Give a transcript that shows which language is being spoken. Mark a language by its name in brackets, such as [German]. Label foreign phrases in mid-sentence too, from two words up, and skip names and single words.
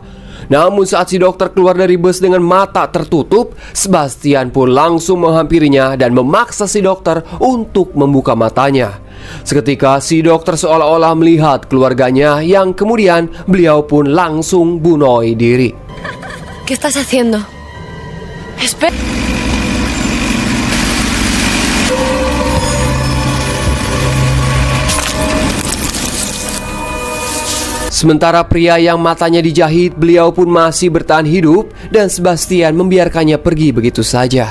[Indonesian] Namun saat si dokter keluar dari bus dengan mata tertutup, Sebastian pun langsung menghampirinya dan memaksa si dokter untuk membuka matanya. Seketika si dokter seolah-olah melihat keluarganya, yang kemudian beliau pun langsung bunuh diri. [Spanish] ¿Qué estás haciendo? Espera. [Indonesian] Sementara pria yang matanya dijahit, beliau pun masih bertahan hidup dan Sebastian membiarkannya pergi begitu saja.